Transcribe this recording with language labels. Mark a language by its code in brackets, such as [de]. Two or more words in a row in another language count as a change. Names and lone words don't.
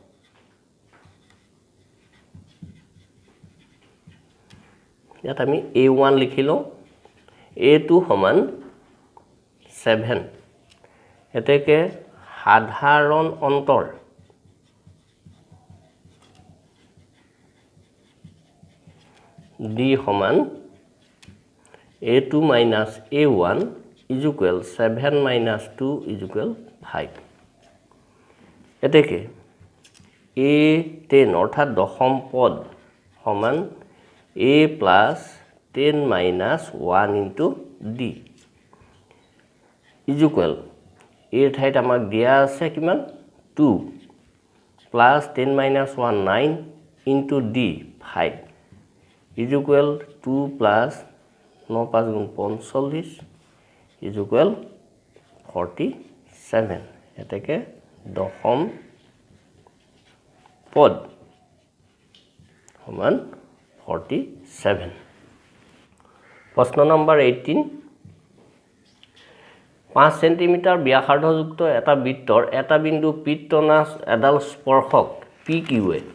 [as] ইয়াত আমি a1 লিখিলো a2 সমান 7 এতেকে সাধাৰণ অন্তৰ d সমান [en] a2 minus a1 is equal 7 minus 2 is equal 5 [as] এতেকে a10 অৰ্থাৎ দশম পদ সমান [en] a plus 10 minus 1 into d is equal a [as] ঠাইত আমাক দিয়া আছে কিমান [en] 2 plus 10 minus 1 9 into d 5 is equal 2 plus 9 5 [as] গুণ [en] 45 is equal [as] 47 এতেকে দশম পদ সমান 47 প্ৰশ্ন নম্বৰ 18 5 সেন্টিমিটাৰ ব্যাসাৰ্ধযুক্ত এটা বৃত্তৰ এটা বিন্দু পিত্তনা এডাল স্পৰ্শক PQ এ